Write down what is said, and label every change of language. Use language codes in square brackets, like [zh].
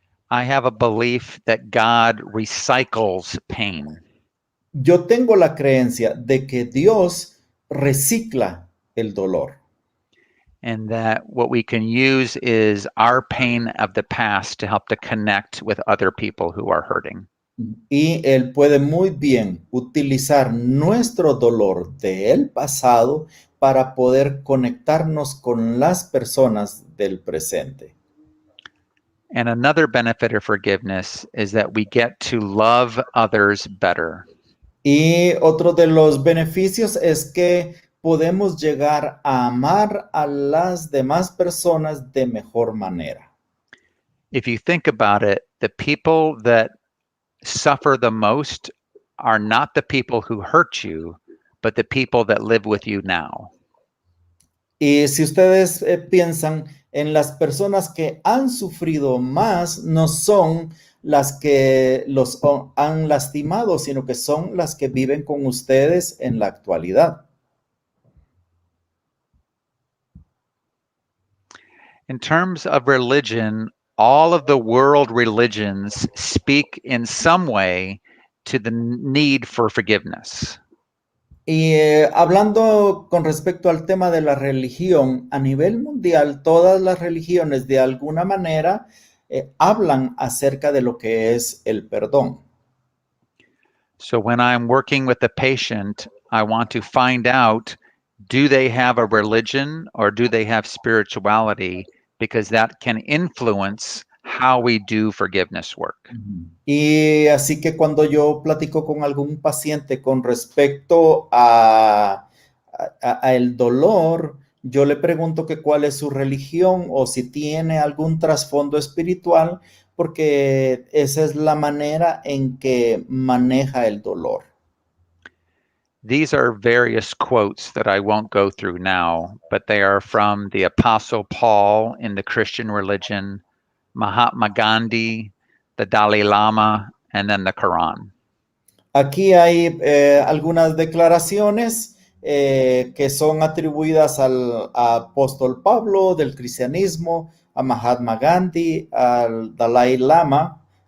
[en] I have a belief that God recycles pain. [es] Yo tengo la creencia de que Dios recicla el dolor. [en] And that what we can use is our pain of the past to help to connect with other people who are hurting. [es] Y Él puede muy bien utilizar nuestro dolor del pasado para poder conectarnos con las personas del presente. [en] And another benefit of forgiveness is that we get to love others better. [es] Y otro de los beneficios es que podemos llegar a amar a las demás personas de mejor manera. [en] If you think about it, the people that suffer the most are not the people who hurt you, but the people that live with you now. [es] Y si ustedes piensan en las personas que han sufrido más, no son las que los han lastimado, sino que son las que viven con ustedes en la actualidad. [en] In terms of religion, all of the world religions speak in some way to the need for forgiveness. [es] Y hablando con respecto al tema de la religión, a nivel mundial, todas las religiones de alguna manera hablan acerca de lo que es el perdón. [en] So when I'm working with a patient, I want to find out, do they have a religion or do they have spirituality? Because that can influence how we do forgiveness work. [es] Y así que cuando yo platico con algún paciente con respecto a el dolor, yo le pregunto que cuál es su religión o si tiene algún trasfondo espiritual, porque esa es la manera en que maneja el dolor. [en] These are various quotes that I won't go through now, but they are from the Apostle Paul in the Christian religion, Mahatma Gandhi, the Dalai Lama, and then the Quran. [es] Aquí hay algunas declaraciones que son atribuidas al apóstol Pablo del cristianismo, a Mahatma Gandhi, al Dalai Lama